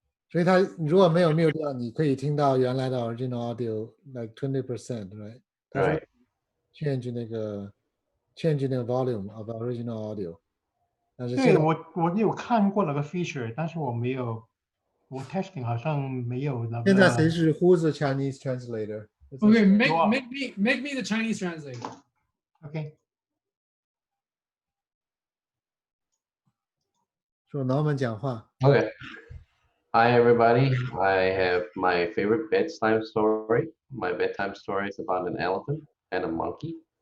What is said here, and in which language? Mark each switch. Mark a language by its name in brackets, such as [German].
[Chinese] 所以它如果没有 mute 掉，你可以听到原来的 [English] original audio like 20%, right? [Chinese] 它会 [English] change [Chinese] 那个 [English] volume of original audio. [Chinese] 但是对，我有看过那个 feature， 但是我没有，我 testing 好像没有那个。现在谁是 [English] Who's the Chinese translator? Okay, make me the Chinese translator. Okay. [Chinese] 说 Norman 讲话。 [English] Okay. Hi everybody. I have my favorite bedtime story. My bedtime story is about an elephant and a monkey.